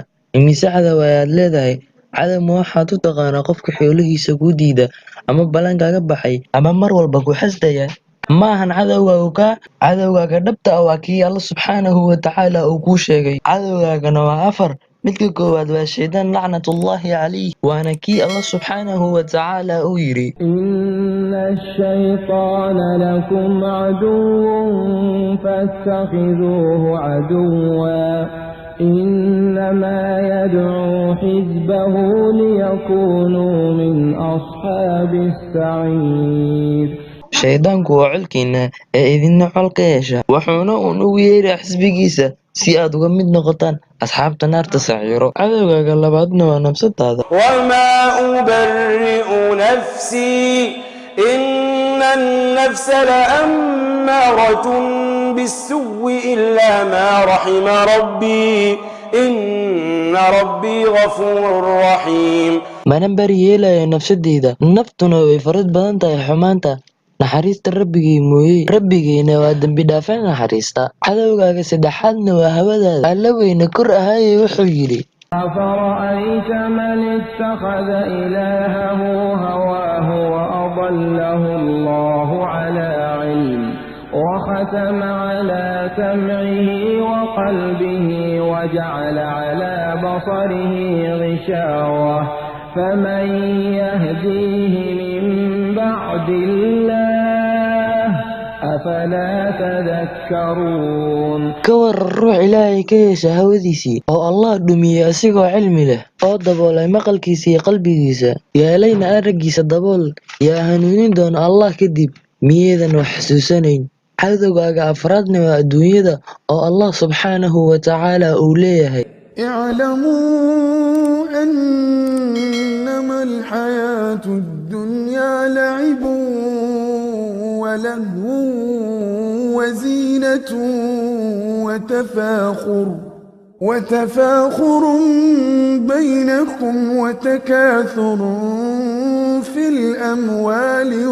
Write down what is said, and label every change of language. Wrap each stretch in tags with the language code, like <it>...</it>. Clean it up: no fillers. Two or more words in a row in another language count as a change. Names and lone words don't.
<so>Imise cadow ayaad leedahay? Cadow ma waxaad u taqaanaa qofka xoolihiisa kuu diida, ama ballan kaaga baxay, ama mar walba ku xasdaya? Ma ahan cadowgaagu kaa. Cadowgaaga dhabta ah waa kii Alle</so> <ar>سبحانه وتعالى</ar> <so>uu kuu sheegay. Cadowgaagana waa afar. Midka koowaad waa Shaydaan</so> <ar>لعنة الله عليه,</ar> <so>waana kii Alle</so> <ar>سبحانه وتعالى</ar> <so>uu yidhi:</so> <ar>إن الشيطان لكم عدو فاتخذوه عدوا إنما يدعو حزبه ليكونوا من أصحاب السعير.</ar> <so>Shaydaanku waa colkiina ee idinna col ka yeesha, wuxuuna ugu yeeraa xisbigiisa si aad uga mid noqotaan asxaabta naarta saciiro. Cadowgaaga labaadna waa nafsadaada.</so> <ar>وما أبرئ نفسي إن النفس لأمارة بالسوء إلا ما رحم ربي إن ربي غفور رحيم.</ar> <so>Mana bari yeelayo nafsadeyda, naftuna way farad badan tahay xumaanta. Naxariista Rabbigay mooye, Rabbigayna waa dembi dhaafe naxariista. Cadowgaaga saddexaadna waa hawadaada. Alle weyne kor ahaaye wuxuu yidhi:</so> <ar>أفرأيت من اتخذ إلهه هواه وأضله الله على علم وختم على سمعه وقلبه وجعل على بصره غشاوة فمن يهديه من بعد الله أفلا تذكرون.</ar> <so>ka waran ruux Ilaahay ka yeesha hawadiisii oo Allah dhumiyey asigoo cilmi leh, oo daboolay maqalkiisa iyo qalbigiisa, yeelayna araggiisa dabool, yaa hanuunin doona Allah kadib, miyeedan wax xasuusanayn. Cadowgaaga afraadna waa adduunyada oo Allah</so> <ar>سبحانه وتعالى</ar> <so>uu leeyahay:</so> <ar>اعلموا أنما الحياة الدنيا لعب ولهو وزينة وتفاخر بينكم وتكاثر في الأموال</ar>